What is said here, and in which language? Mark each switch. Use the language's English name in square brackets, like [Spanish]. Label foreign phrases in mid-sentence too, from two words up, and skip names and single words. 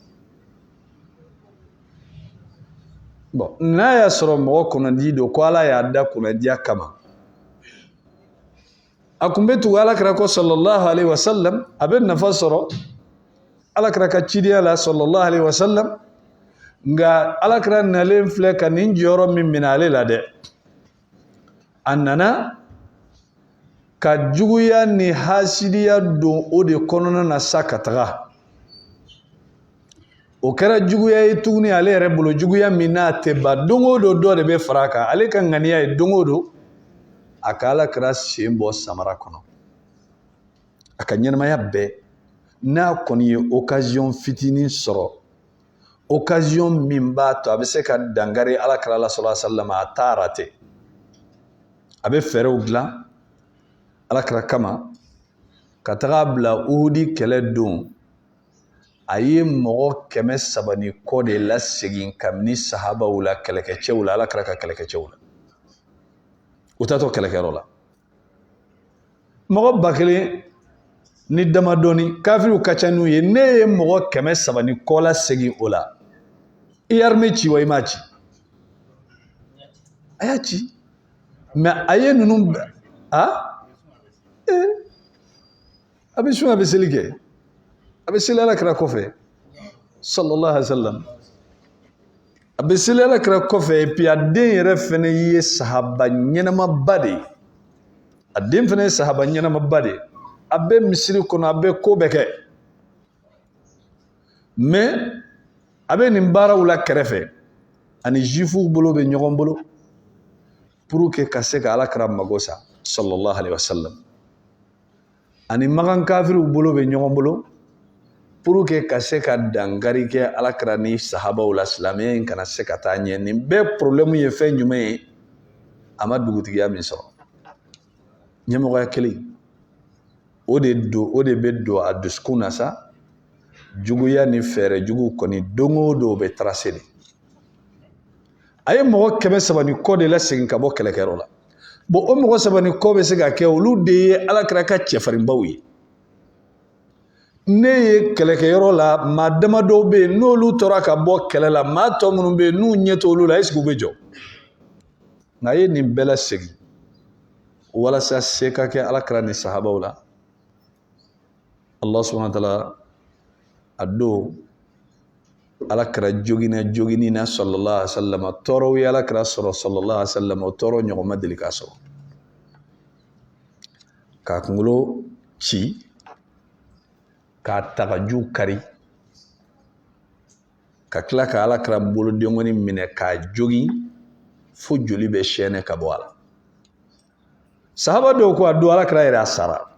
[Bambara] bon n'a y'a sɔrɔ mɔgɔ kɔnɔdi don ko Ala y'a da kɔnɔdiya kama a kun bɛ tugu Alakira kɔ [Arabic] صلى الله عليه وسلم [Bambara] a bɛ nafa sɔrɔ Alakira ka cidenya la [Arabic] صلى الله عليه وسلم [Bambara] nka Alakira nalen filɛ ka nin jɔyɔrɔ min minɛ ale la dɛ a nana ka juguya ni hasidiya don o de kɔnɔna na sa ka taga o kɛra juguya ye tuguni ale yɛrɛ bolo juguya min n'a tɛ ban don o don dɔ de bɛ fara a kan ale ka ŋaniya ye don o don a ka Alakira sen bɔ samara kɔnɔ a ka ɲɛnamaya bɛɛ n'a kɔni ye occasion fitinin sɔrɔ occasion min b'a to a bɛ se ka dangari alakira la [Arabic] صلى الله عليه وسلم [Bambara] a t'a raté a bɛ fɛɛrɛw dilan alakira kama ka taga bila Uhudi kɛlɛ don a ye mɔgɔ 300 ni kɔ de lasegin kabini sahabaw la kɛlɛkɛcɛw la alakira ka kɛlɛkɛcɛw la u taatɔ kɛlɛkɛyɔrɔ la mɔgɔ 1000 ni damadɔni kafiriw ka ca n'u ye ne ye mɔgɔ 300 ni kɔ lasegin o la i ye armée ci wa i m'a ci a y'a ci mais a ye ninnu a bɛ sun a bɛ seli kɛ a bɛ seli alakira kɔfɛ [Arabic] صلى الله عليه وسلم [Bambara] a bɛ seli alakira kɔfɛ [French] et puis [Bambara] a den yɛrɛ fɛnɛ ye sahaba ɲɛnamaba de ye a den fɛnɛ ye sahaba ɲɛnamaba de ye a bɛ misiri kɔnɔ a bɛ ko bɛɛ kɛ mais a bɛ nin baaraw la kɛrɛfɛ ani juifuw bolo bɛ ɲɔgɔn bolo [French] pour que [Bambara] ka se ka alakira mago sa [Arabic] صلى الله عليه وسلم [Bambara] ani magan kafiriw bolo bɛ ɲɔgɔn bolo [French] pour que [Bambara] ka se ka dangari kɛ alakira ni sahabaw la silamɛya in kana se ka taa ɲɛ nin bɛɛ problème ye fɛn jumɛn ye a ma dugutigiya min sɔrɔ ɲɛmɔgɔya kelen o de bɛ don a dusukun na sa juguya ni fɛɛrɛ jugu kɔni don o don o bɛ tracer de a ye mɔgɔ 300 ni kɔ de lasegin ka bɔ kɛlɛkɛyɔrɔ la bon o mɔgɔ 3 ni kɔ bɛ se ka kɛ olu de ye alakira ka cɛfarinbaw ye ne ye kɛlɛkɛyɔrɔ la maa damadɔw bɛ yen n'olu tora ka bɔ kɛlɛ la maa tɔ minnu bɛ yen n'u ɲɛ t'olu la est-ce que u bɛ jɔ nka a ye nin bɛɛ lasegin walasa se ka kɛ alakira ni sahabaw la [Arabic] الله سبحانه وتعالى [Bambara] a don alakira jogini na [Arabic] صلى الله عليه وسلم [Bambara] tɔɔrɔw ye alakira sɔrɔ [Arabic] صلى الله عليه وسلم [Bambara] o tɔɔrɔ ɲɔgɔn ma deli k'a sɔrɔ k'a kunkolo ci k'a tagaju kari ka tila ka alakira bolodengɔni minɛ k'a jogi fo joli bɛ sɛɛnɛ ka bɔ a la sahaba dɔw ko a don alakira yɛrɛ a sara